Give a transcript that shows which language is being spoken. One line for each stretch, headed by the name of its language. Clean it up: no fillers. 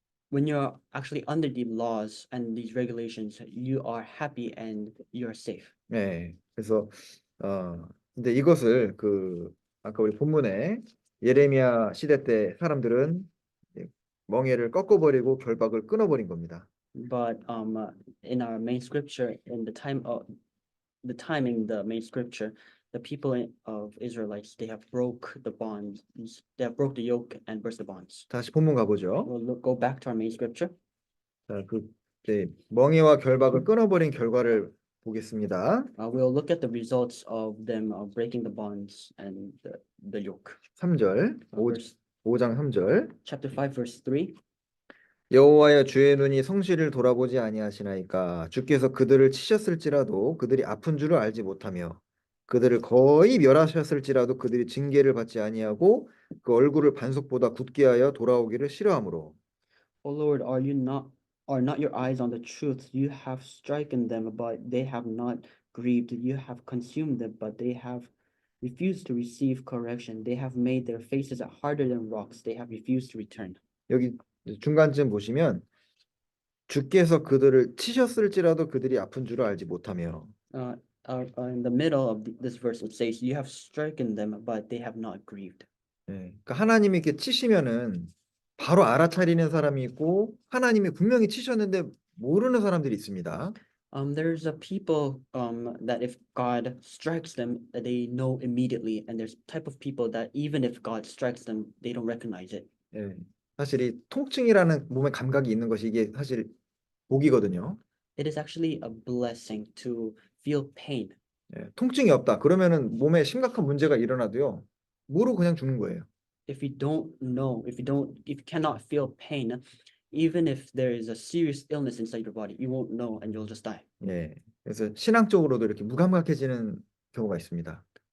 English: When you're actually under the laws and these regulations, you are happy and you are safe.
Korean: 네, 그래서 근데 이것을 아까 우리 본문에 예레미야 시대 때 사람들은 멍에를 꺾어버리고 결박을 끊어버린 겁니다.
English: But in our main scripture, in the time of the time in the main scripture, the people of Israelites, they have broke the bonds, they have broke the yoke and burst the bonds.
Korean: 다시 본문 가보죠.
English: Go back to our main scripture.
Korean: 자, 멍에와 결박을 끊어버린 결과를 보겠습니다.
English: We'll look at the results of them breaking the bonds and the yoke.
Korean: 3절,
English: Verse,
Korean: 5장 3절.
English: chapter 5, verse 3.
Korean: 여호와여 주의 눈이 성실을 돌아보지 아니하시나이까 주께서 그들을 치셨을지라도 그들이 아픈 줄을 알지 못하며 그들을 거의 멸하셨을지라도 그들이 징계를 받지 아니하고 그 얼굴을 반석보다 굳게 하여 돌아오기를 싫어하므로.
English: O Lord, are not your eyes on the truth? You have stricken them, but they have not grieved. You have consumed them, but they have refused to receive correction. They have made their faces harder than rocks. They have refused to return.
Korean: 여기 중간쯤 보시면 주께서 그들을 치셨을지라도 그들이 아픈 줄을 알지 못하며.
English: In the middle of this verse, it says, "You have stricken them, but they have not grieved."
Korean: 네, 그러니까 하나님이 이렇게 치시면은 바로 알아차리는 사람이 있고 하나님이 분명히 치셨는데 모르는 사람들이 있습니다.
English: There's a people that if God strikes them, they know immediately, and there's type of people that even if God strikes them, they don't recognize it.
Korean: 예, 사실 이 통증이라는 몸의 감각이 있는 것이 이게 사실 복이거든요.
English: It is actually a blessing to feel pain.
Korean: 예, 통증이 없다. 그러면은 몸에 심각한 문제가 일어나도요. 모르고 그냥 죽는 거예요.
English: If you don't know, if you cannot feel pain, even if there is a serious illness inside your body, you won't know and you'll just die.
Korean: 예, 그래서 신앙적으로도 이렇게 무감각해지는 경우가 있습니다.